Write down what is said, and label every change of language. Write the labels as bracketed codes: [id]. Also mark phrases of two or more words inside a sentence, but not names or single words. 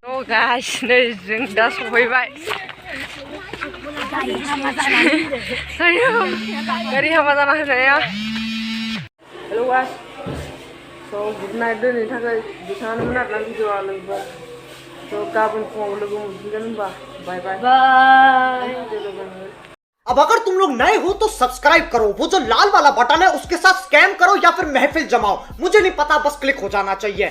[brx] गाइस नै जों दा सफैबाय गारि हामा जाना होनाया [en] hello guys so good night [brx] दोनैनि थाखाय बिथाङानोमोन आरोना भिडिअआ लोगोफोर स गाबोन फुङाव लोगो मोनफिनगोन होनबा [en] bye bye bye. [hi] अब अगर तुम लोग नए हो तो सब्सक्राइब करो, वो जो लाल वाला बटन है उसके साथ स्कैम करो या फिर महफिल जमाओ, मुझे नहीं पता, बस क्लिक हो जाना चाहिए।